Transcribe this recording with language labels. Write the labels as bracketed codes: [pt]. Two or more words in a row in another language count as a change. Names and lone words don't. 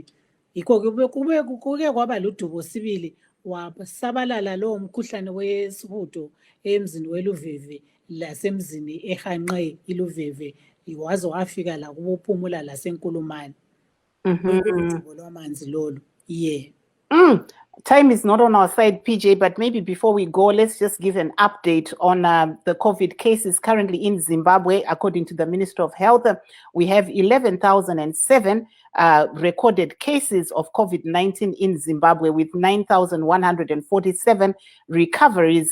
[nd] Yikho kuke kwaba ludubo sibili wasabalala lowo mkhuhlane wesihudo emzini weLuveve lasemzini ehanqe iLuveve waze wafika la kubophumula laseNkulumane. Udubo lwamanzi lolu. [en] Time is not on our side, PJ, but maybe before we go, let's just give an update on the COVID cases currently in Zimbabwe. According to the Minister of Health, we have 11,007 recorded cases of COVID-19 in Zimbabwe with 9,147 recoveries.